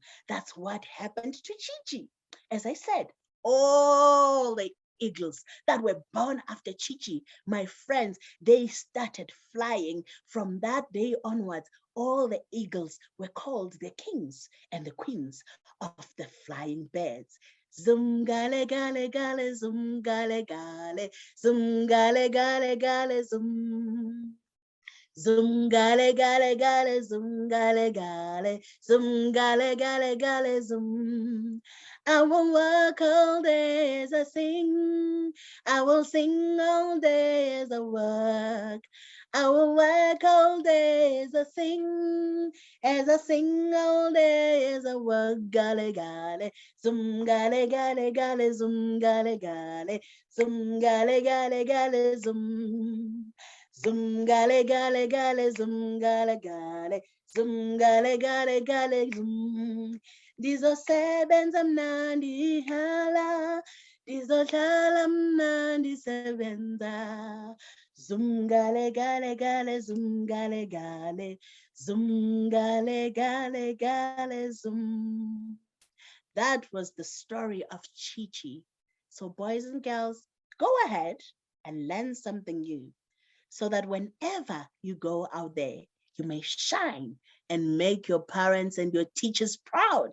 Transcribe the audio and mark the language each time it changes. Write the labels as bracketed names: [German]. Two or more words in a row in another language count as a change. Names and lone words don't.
[English] That's what happened to Chichi. As I said, all the eagles that were born after Chichi, my friends, they started flying. From that day onwards, all the eagles were called the kings and the queens of the flying birds. Zum gale gale gale zum gale gale zum gale gale gale zum. Zum gale gale gale zum gale gale zum gale gale gale zum. I will work all day as I sing. I will sing all day as I work. I will work all day as I sing all day as I work. Gale gale zum gale gale gale zum gale gale zum gale gale gale zum. Zum gale gale gale zum gale gale zum gale gale gale zum. [Xhosa] Ndizosebenza mnandi hala, ndizohlala mnandi sebenza. Zum gale gale gale, zum gale gale, zum gale gale gale, zum. [English] That was the story of Chi-Chi. So boys and girls, go ahead and learn something new so that whenever you go out there, you may shine and make your parents and your teachers proud.